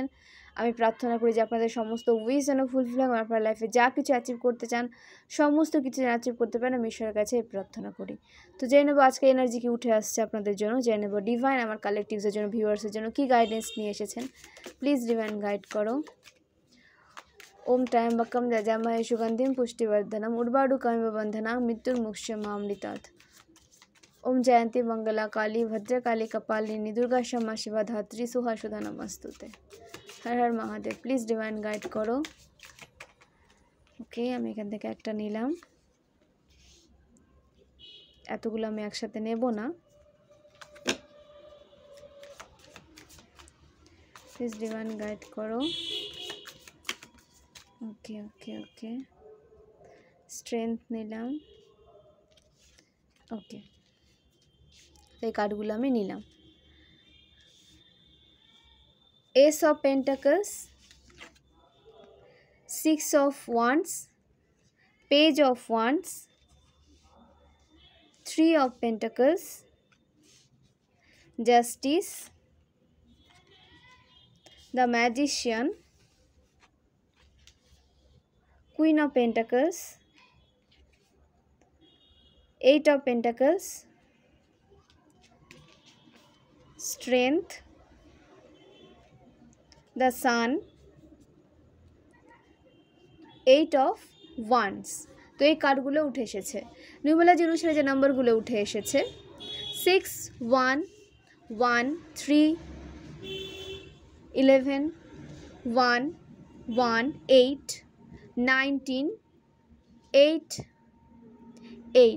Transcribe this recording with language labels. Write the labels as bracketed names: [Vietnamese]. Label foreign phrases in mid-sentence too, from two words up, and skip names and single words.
[Bangla] আমি প্রার্থনা করি যে আপনাদের সমস্ত উইশ যেন ফুলফিল হয়, আপনার লাইফে যা কিছু অ্যাচিভ করতে চান সমস্ত কিছু অ্যাচিভ করতে পারেন। আমি ঈশ্বরের কাছে প্রার্থনা করি। তো জেনে নেবো আজকে এনার্জি কি উঠে আসছে আপনাদের জন্য। জেনে নেবো ডিভাইন আমার কালেকটিভসের জন্য, ভিউয়ার্সের জন্য কী গাইডেন্স নিয়ে এসেছেন। [English] please divine guide [Bangla] করো। [Sanskrit] ओम त्र्यंबकम यजामहे सुगंधिम पुष्टिवर्धनम उर्वारुकमिव बंधनां मृत्युर्मुक्षयमामृतात्। ओम जयंती मंगला काली भद्रकाली कपालिनी दुर्गा क्षमा शिवा धात्री सुहासुधा नमस्तुते। हर हर महादेव। [English] please divine guide [Bangla] करो। ओके, আমি এখান থেকে একটা নিলাম, এতগুলো আমি একসাথে নেব না। [English] please divine guide [Bangla] করো। [English] okay okay okay, strength [Bangla] নিলাম। ওকে, এই কার্ডগুলো আমি নিলাম। [English] Ace of Pentacles, 6 of wands, page of wands, 3 of pentacles, justice, the magician, queen of pentacles, 8 of pentacles, strength, the sun, 8 of wands। [Bangla] তো এই কার্ডগুলো উঠে এসেছে নিউমেরোলজি অনুসারে যে নাম্বারগুলো উঠে এসেছে 6 1 1 3 11 1 1 8 19 8 8।